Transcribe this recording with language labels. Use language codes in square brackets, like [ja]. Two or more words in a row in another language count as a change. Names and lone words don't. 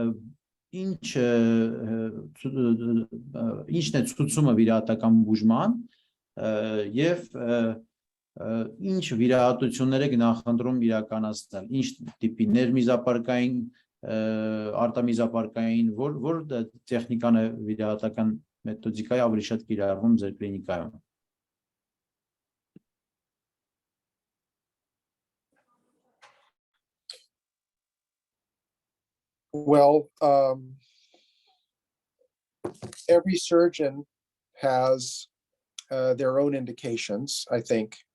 [hy] ինչն է ցուցումը վիրահատական բուժման եւ ինչ վիրահատություններ եք նախընտրում իրականացնել, ինչ տիպի ներմիզապարկային, արտամիզապարկային, որ տեխնիկան է վիրահատական մեթոդիկայի ավելի շատ կիրառվում ձեր կլինիկայում։ [en] Well, every surgeon has their own indications, I think.